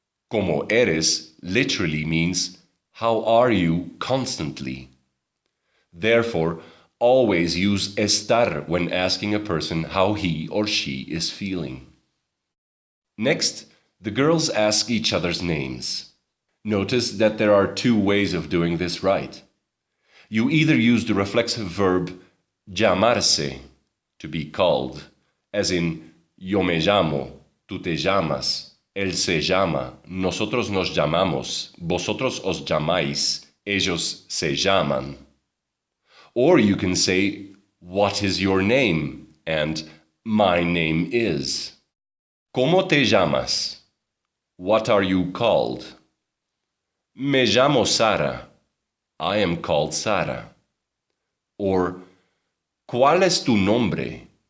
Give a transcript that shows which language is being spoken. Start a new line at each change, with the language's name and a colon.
Spanish: ¿Cómo eres
English: literally means, how are you constantly? Therefore, always use estar when asking a person how he or she is feeling. Next, the girls ask each other's names. Notice that there are two ways of doing this right. You either use the reflexive verb llamarse, to be called, as in
Spanish: yo me llamo, tú te llamas, él se llama, nosotros nos llamamos, vosotros os llamáis, ellos se llaman.
English: Or you can say, what is your name? And my name is.
Spanish: ¿Cómo te llamas?
English: What are you called?
Spanish: Me llamo Sara.
English: I am called Sara. Or,
Spanish: ¿cuál es tu nombre?